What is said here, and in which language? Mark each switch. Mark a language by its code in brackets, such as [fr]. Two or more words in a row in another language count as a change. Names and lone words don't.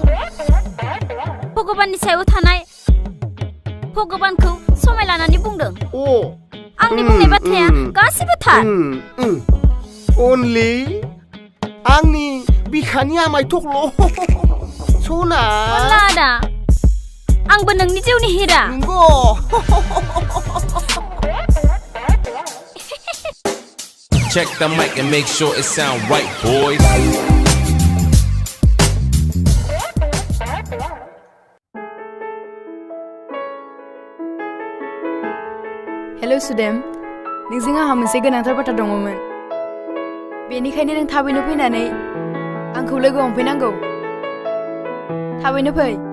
[brx] भगबाननि सायाव थानाय भगबानखौ समाय लानानै बुंदों आंनि बुंनाय बाथ्राया गासिबो थार अनलि आंनि बिखानि आमाय थख्ल' सना अनला आदा आंबो नोंनि जिउनि हिरा नंगौ [en] Check the mic and make sure it sound right, boys. [brx] हेलो सुदेम नोंजों आंहा मोनसे गोनांथार बाथ्रा दङमोन बेनिखायनो नों थाबैनो फैनानै आंखौ लोगो हमफैनांगौ थाबैनो फै